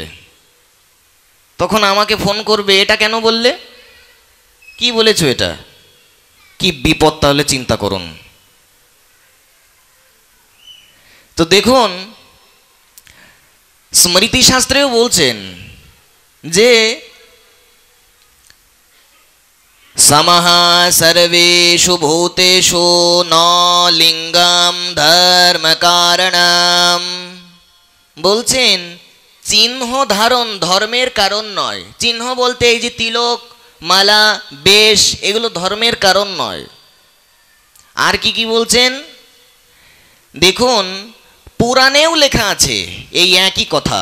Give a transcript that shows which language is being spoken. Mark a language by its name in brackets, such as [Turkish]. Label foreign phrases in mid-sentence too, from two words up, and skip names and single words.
[Bangla] তখন আমাকে ফোন করবে, এটা কেন বললে, কি বলেছো, এটা কি বিপদ, তাহলে চিন্তা করুন। তো দেখুন, স্মৃতিশাস্ত্রেও বলছেন যে [Sanskrit] সমঃ সর্বেষু ভূতেষু ন লিঙ্গম ধর্ম কারণম। [Bangla] বলছেন চিহ্ন ধারণ ধর্মের কারণ নয়। চিহ্ন বলতে এই যে তিলক, মালা, বেশ, এগুলো ধর্মের কারণ নয়। আর কি কি বলছেন দেখুন, পুরাণেও লেখা আছে এই একই কথা।